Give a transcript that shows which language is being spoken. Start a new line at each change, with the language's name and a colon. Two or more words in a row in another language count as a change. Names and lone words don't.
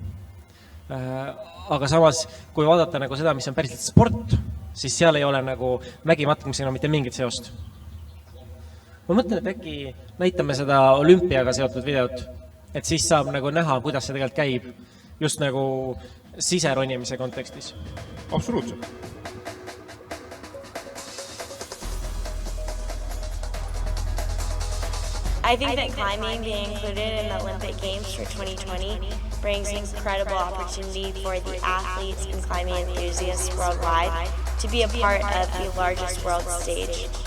Estonian: Aga samas, kui vaadata nagu seda, mis on päriselt sport, siis seal ei ole nagu mägi matkamisega mitte mingit seost. Ma mõtlen, et äkki näitame seda olümpiaga seotud videot, et siis saab nagu näha, kuidas see tegelikult käib, just nagu siseronimise kontekstis. Absoluutselt.
English: I think that climbing being included in the Olympic Games for 2020 brings an incredible opportunity for the athletes and climbing enthusiasts worldwide to be a part of the largest world stage.